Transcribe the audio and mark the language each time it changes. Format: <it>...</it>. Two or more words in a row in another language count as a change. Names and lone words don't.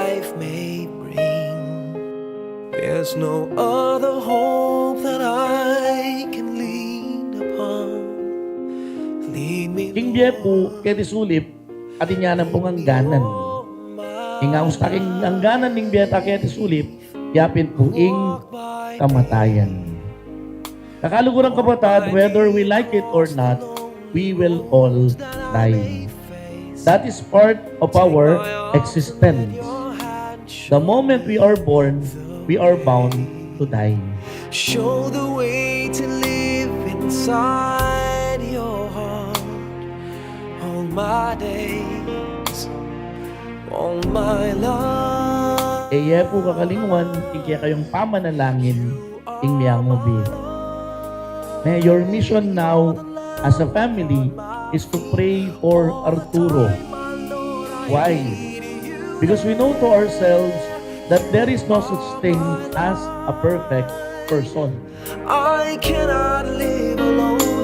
<en>life may bring. There's no other hope that I can lean upon. Lead me,</en> <pam>King Biepo, kaya sulip, at inyanan pong hangganan. Ingaus taking hangganan ning biyata kaya sulip, yapin po ing kamatayan. Kakalugurang kapatid,</pam> <en>whether we like it or not, we will all die. That is part of our existence. The moment we are born, we are bound to die. show the way to live inside your heart. All my days, all my life.</en> <pam>Eye po kakalingwan, kaya kayong pamanalangin, ing miyang mobi.</pam> <en>May your mission now as a family is to pray for Arturo. Why? Because we know to ourselves that there is no such thing as a perfect person. I cannot live alone.</en>